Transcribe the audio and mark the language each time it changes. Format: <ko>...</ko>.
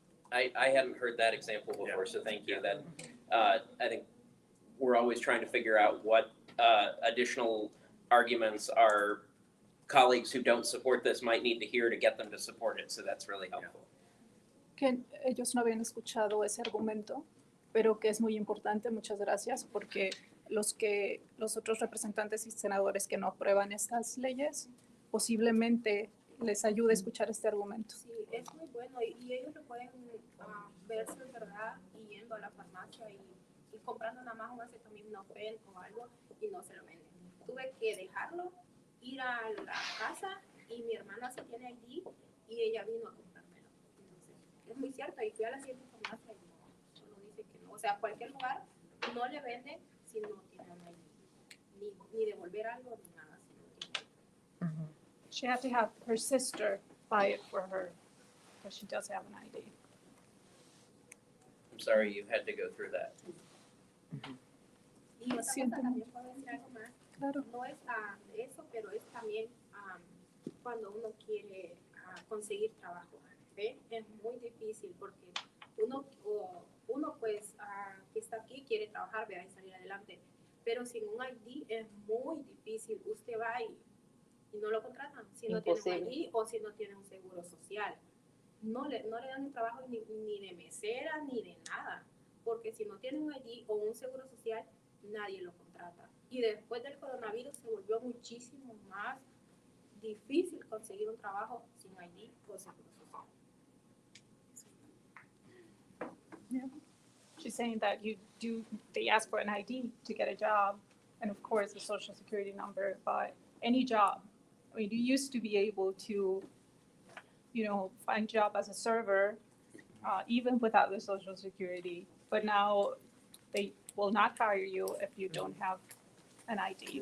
<en>I hadn't heard that example before, so thank you. That I think we're always trying to figure out what additional arguments our colleagues who don't support this might need to hear to get them to support it. So that's really helpful.</en> <es>Que ellos no habían escuchado ese argumento, pero que es muy importante, muchas gracias, porque los otros representantes y senadores que no aprueban estas leyes, posiblemente les ayude a escuchar este argumento. sí, es muy bueno y ellos lo pueden verse en verdad y yendo a la farmacia y comprando nada más un acetaminofén o algo y no se lo venden. Tuve que dejarlo, ir a la casa y mi hermana sí tiene ID y ella vino a comprármelo. Entonces, es muy cierto y fui a la siguiente farmacia y no, solo dice que no. O sea, cualquier lugar no le venden si no tiene un ID. Ni devolver algo ni nada. Si no tiene.</es> <en>She had to have her sister buy it for her, because she does have an ID. I'm sorry you had to go through that.</en> <es>Y otra Siento cosa también puedo decir algo más. Claro. No es eso, pero es también cuando uno quiere conseguir trabajo. ¿Ve? Es muy difícil porque uno pues que está aquí quiere trabajar, vea, y salir adelante. Pero sin un ID es muy difícil. Usted va y no lo contratan si no tiene un ID o si no tiene un seguro social. No le dan un trabajo ni de mesera ni de nada. Porque si no tiene un ID o un seguro social, nadie lo contrata. Y después del coronavirus se volvió muchísimo más difícil conseguir un trabajo sin ID o seguro social.</es> <en>Yeah. She's saying that they ask for an ID to get a job, and of course a social security number, but any job. I mean, you used to be able to, find job as a server, even without the social security, but now they will not hire you if you don't have an ID.</en>